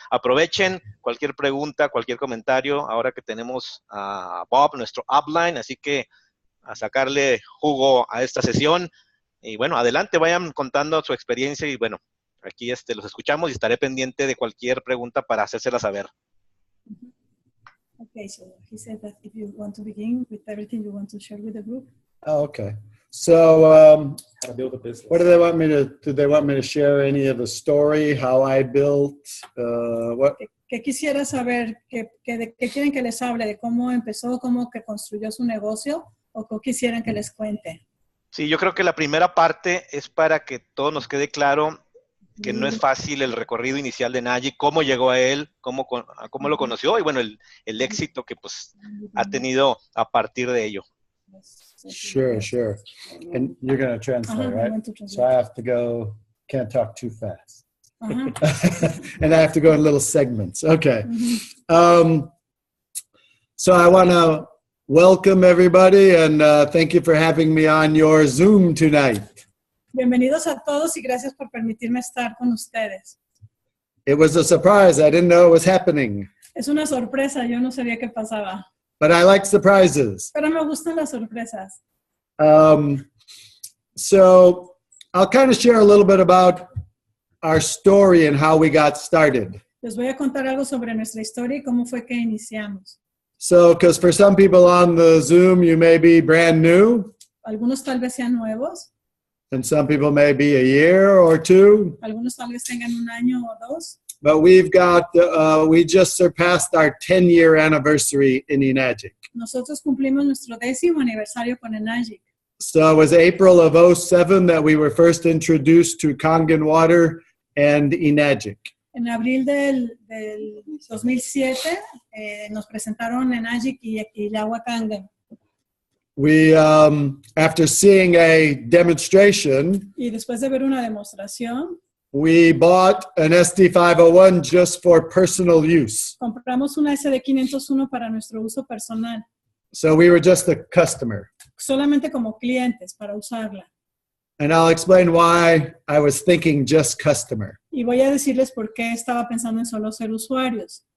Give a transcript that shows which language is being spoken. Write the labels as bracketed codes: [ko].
[es] Aprovechen cualquier pregunta, cualquier comentario, ahora que tenemos a Bob, nuestro upline, así que a sacarle jugo a esta sesión. Y bueno, adelante, vayan contando su experiencia y bueno, aquí los escuchamos y estaré pendiente de cualquier pregunta para hacérsela saber. [en] Okay, so he said that if you want to begin with everything you want to share with the group. Oh, okay. So, what do they want me to? Do they want me to share any of the story, how I built? What? [es] Que quisiera saber que quieren que les hable de cómo empezó, cómo que construyó su negocio, o que quisieran que les cuente. Sí, yo creo que la primera parte es para que todo nos quede claro que no es fácil el recorrido inicial de ENAGIC, cómo llegó a él, cómo lo conoció y bueno, el éxito que pues ha tenido a partir de ello. [en] Sure, sure. And you're going to translate, right? So I have to go, can't talk too fast. And I have to go in little segments. Okay. So I want to welcome everybody and thank you for having me on your Zoom tonight. [es] Bienvenidos a todos y gracias por permitirme estar con ustedes. [en] It was a surprise. I didn't know it was happening. [es] Es una sorpresa, yo no sabía qué pasaba. [en] But I like surprises. [es] Pero me gustan las sorpresas. [en] So I'll kind of share a little bit about our story and how we got started. [es] Les voy a contar algo sobre nuestra historia y cómo fue que iniciamos. [en] So, because for some people on the Zoom, you may be brand new. [es] Algunos tal vez sean nuevos. [en] And some people may be a year or two. [es] Algunos tal vez tengan un año o dos. [en] But we've got, we just surpassed our 10-year anniversary in ENAGIC. [es] Nosotros cumplimos nuestro 10º aniversario con ENAGIC. [en] So it was April of 2007 that we were first introduced to Kangen water and ENAGIC. [es] En abril del 2007 nos presentaron ENAGIC y el agua Kangen. [en] We, after seeing a demonstration, [es] Y después de ver una demostración, [en] we bought an SD501 just for personal use. [es] Compramos una SD501 para nuestro uso personal. [en] So we were just a customer. [es] Solamente como clientes para usarla. [en] And I'll explain why I was thinking just customer. [es] Y voy a decirles por qué estaba pensando en solo ser usuarios.